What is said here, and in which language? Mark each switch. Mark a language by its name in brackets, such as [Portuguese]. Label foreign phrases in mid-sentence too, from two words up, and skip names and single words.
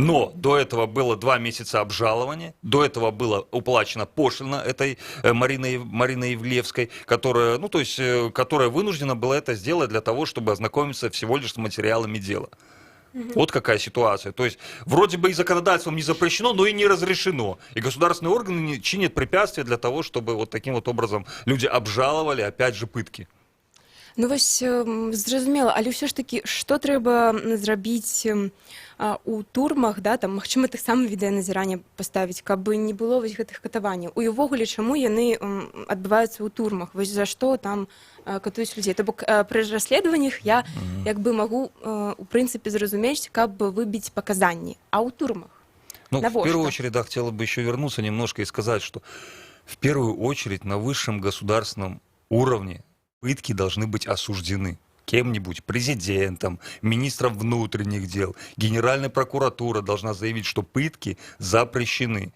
[Russian] Но до этого было 2 месяца обжалования, до этого была уплачена пошлина этой Марины Ивлевской, которая, ну, то есть, которая вынуждена была это сделать для того, чтобы ознакомиться всего лишь с материалами дела. Вот какая ситуация. То есть вроде бы и законодательством не запрещено, но и не разрешено. И государственные органы чинят препятствия для того, чтобы вот таким вот образом люди обжаловали, опять же, пытки. [Belarusian] Ну вось зразумела, але ўсё ж такі што трэба зрабіць у турмах, да, там магчыма таксама відэаназірання паставіць, каб не было вось гэтых катаванняў. І ўвогуле чаму яны адбываюцца ў турмах? Вось за што там катуюць людзей? То бок пры расследаваннях я як бы магу у прынцыпе зразумець, каб выбіць паказанні, а ў турмах? Ну, [Russian] в первую очередь, да, хотела бы еще вернуться немножко и сказать, что в первую очередь на высшем государственном уровне пытки должны быть осуждены кем-нибудь, президентом, министром внутренних дел. Генеральная прокуратура должна заявить, что пытки запрещены.